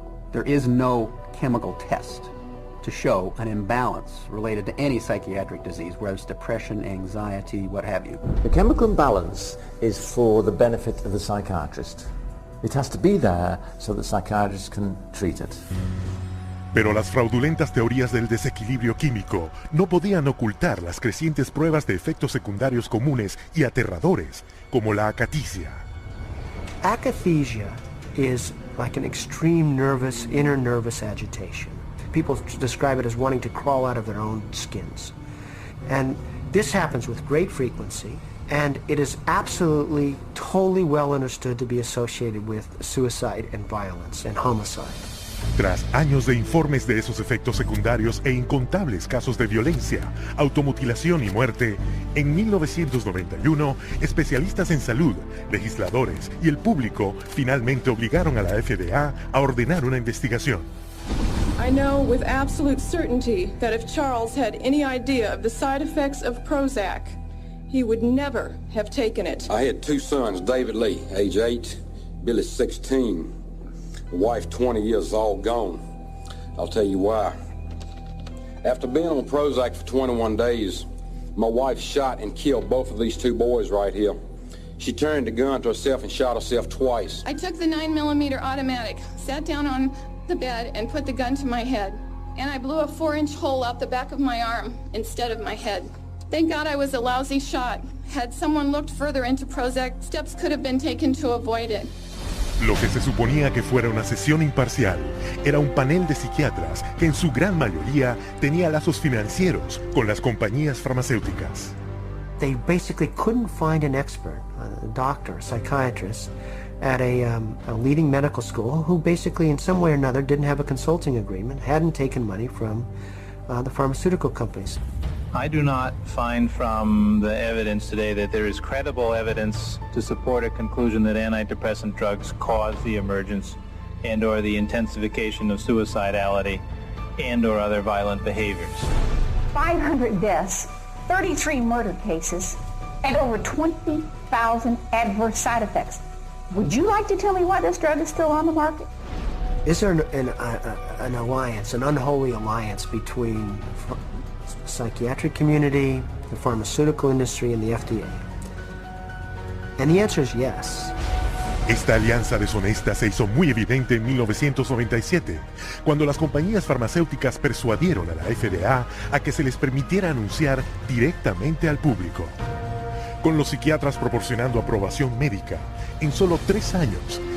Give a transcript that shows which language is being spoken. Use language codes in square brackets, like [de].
[en] There is no chemical test to show an imbalance related to any psychiatric disease, whether it's depression, anxiety, what have you. The chemical imbalance is for the benefit of the psychiatrist. It has to be there so that psychiatrists can treat it. [es] Pero las fraudulentas teorías del desequilibrio químico no podían ocultar las crecientes pruebas de efectos secundarios comunes y aterradores, como la akathisia. [en] Akathisia is like an extreme inner nervous agitation. People describe it as wanting to crawl out of their own skins. And this happens with great frequency, and it is absolutely, totally well understood to be associated with suicide and violence and homicide. Tras años de informes de esos efectos secundarios e incontables casos de violencia, automutilación y muerte, en 1991, especialistas en salud, legisladores y el público finalmente obligaron a la FDA a ordenar una investigación. I know with absolute certainty that if Charles had any idea of the side effects of Prozac, he would never have taken it. I had two sons, David Lee, age 8, Billy 16. Wife 20 years, all gone. I'll tell you why. After being on Prozac for 21 days, my wife shot and killed both of these two boys right here. She turned the gun to herself and shot herself twice. I took the 9mm automatic, sat down on the bed and put the gun to my head. And I blew a 4-inch hole out the back of my arm instead of my head. Thank God I was a lousy shot. Had someone looked further into Prozac, steps could have been taken to avoid it. [es] Lo que se suponía que fuera una sesión imparcial era un panel de psiquiatras que en su gran mayoría tenía lazos financieros con las compañías farmacéuticas. [en] They basically couldn't find an expert, a doctor, a psychiatrist, at a leading medical school who basically in some way or another didn't have a consulting agreement, hadn't taken money from the pharmaceutical companies. I do not find from the evidence today that there is credible evidence to support a conclusion that antidepressant drugs cause the emergence and or the intensification of suicidality and or other violent behaviors. 500 deaths, 33 murder cases, and over 20,000 adverse side effects. Would you like to tell me why this drug is still on the market? Is there an alliance, an unholy alliance between the psychiatric community, the pharmaceutical industry, and the FDA? And the answer is yes. [es] Esta alianza deshonesta se hizo muy evidente en 1997, cuando las compañías farmacéuticas persuadieron a la FDA a que se les permitiera anunciar directamente al público. Con los psiquiatras proporcionando aprobación médica, en solo 3 años,